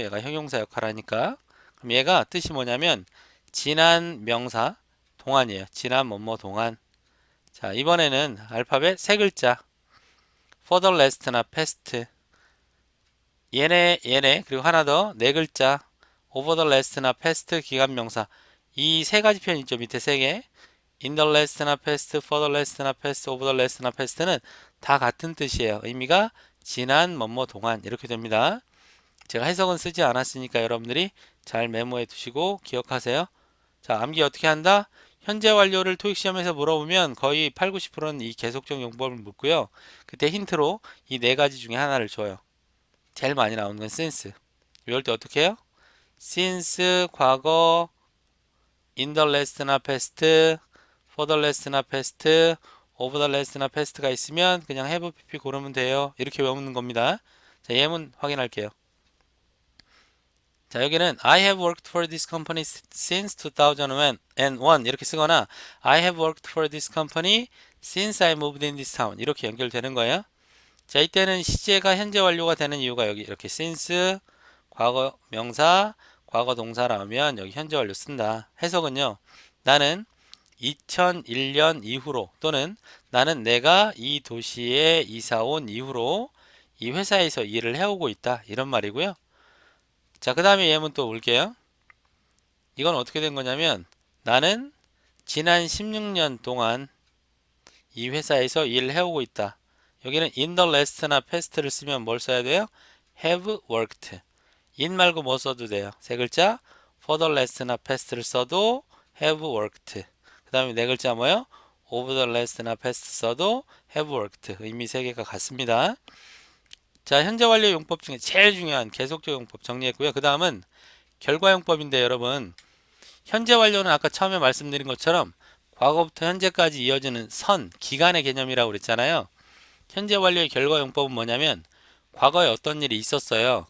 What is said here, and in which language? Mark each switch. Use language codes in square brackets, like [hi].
[ko] 얘가 형용사 역할 하니까. 그럼 얘가 뜻이 뭐냐면 지난 명사 동안이에요. 지난 뭐뭐 동안. 자, 이번에는 알파벳 3글자 [en] for the last [ko] 나 past 얘네 그리고 하나 더 4글자 [en] over the last [ko] 나 past 기간 명사 이 3가지 표현 있죠. 밑에 3개 [en] in the last [ko] 나 past, for the last나 past, over the last나 past는 다 같은 뜻이에요. 의미가 지난 뭐뭐 동안 이렇게 됩니다. 제가 해석은 쓰지 않았으니까 여러분들이 잘 메모해 두시고 기억하세요. 자, 암기 어떻게 한다? 현재 완료를 토익 시험에서 물어보면 거의 8, 90%는 이 계속적 용법을 묻고요. 그때 힌트로 이 네 가지 중에 하나를 줘요. 제일 많이 나오는 건 since. 이럴 때 어떻게 해요? since 과거, in the last나 past, for the last나 past, over the last나 past가 있으면 그냥 [en] have pp [ko] 고르면 돼요. 이렇게 외우는 겁니다. 자, 예문 확인할게요. [en] 자, 여기는 I have worked for this company since 2001 [ko] 이렇게 쓰거나 [en] I have worked for this company since I moved in this town [ko] 이렇게 연결되는 거예요. 자, 이때는 시제가 현재 완료가 되는 이유가 여기 이렇게 since 과거 명사, 과거 동사라면 여기 현재 완료 쓴다. 해석은요. 나는 2001년 이후로 또는 나는 내가 이 도시에 이사 온 이후로 이 회사에서 일을 해오고 있다. 이런 말이고요. 자, 그 다음에 예문 또 볼게요. 이건 어떻게 된 거냐면 나는 지난 16년 동안 이 회사에서 일을 해오고 있다. 여기는 in the last나 past를 쓰면 뭘 써야 돼요? [en] have worked. [ko] in 말고 뭐 써도 돼요? 세 글자 for the last나 past를 써도 [en] have worked. [ko] 그 다음에 네 글자 뭐요? over the last나 past 써도 [en] have worked. [ko] 의미 세 개가 같습니다. 자, 현재 완료 용법 중에 제일 중요한 계속적 용법 정리했고요. 그 다음은 결과용법인데 여러분 현재 완료는 아까 처음에 말씀드린 것처럼 과거부터 현재까지 이어지는 선, 기간의 개념이라고 그랬잖아요. 현재 완료의 결과용법은 뭐냐면 과거에 어떤 일이 있었어요.